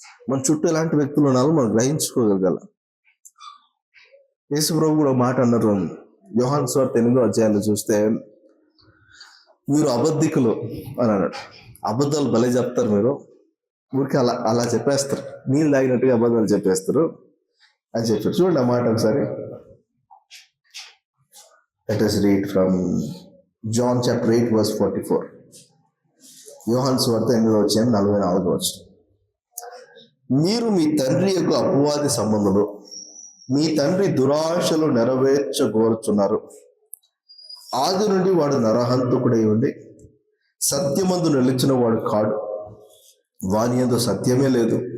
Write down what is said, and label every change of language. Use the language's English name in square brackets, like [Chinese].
[Telugu] మన చుట్టూ ఎలాంటి వ్యక్తులు ఉన్నారో మనం గ్రహించుకోగలగాల. యేసు ప్రభు కూడా మాట అన్నారు, యోహాను సువార్త 8వ అధ్యాయంలో చూస్తే, మీరు అబద్ధికులు అని అన్నాడు. అబద్ధాలు భలే చెప్తారు మీరు, ఊరికి అలా అలా చెప్పేస్తారు, నీళ్ళు తాగినట్టుగా అబద్ధాలు చెప్పేస్తారు అని చెప్పారు. చూడండి ఆ మాట ఒకసారి. [English] Let us read from John chapter 8 verse 44. [Telugu] యోహాను సువార్త 8వ అధ్యాయం 44వ వచనం. మీరు మీ తండ్రి యొక్క అపవాది సంబంధులు, మీ తండ్రి దురాశలు నెరవేర్చగోరుచున్నారు. ఆది నుండి వాడు నరహంతకుడై ఉండి సత్యమందు నిలిచిన వాడు కాడు, వాని యందు సత్యమే లేదు.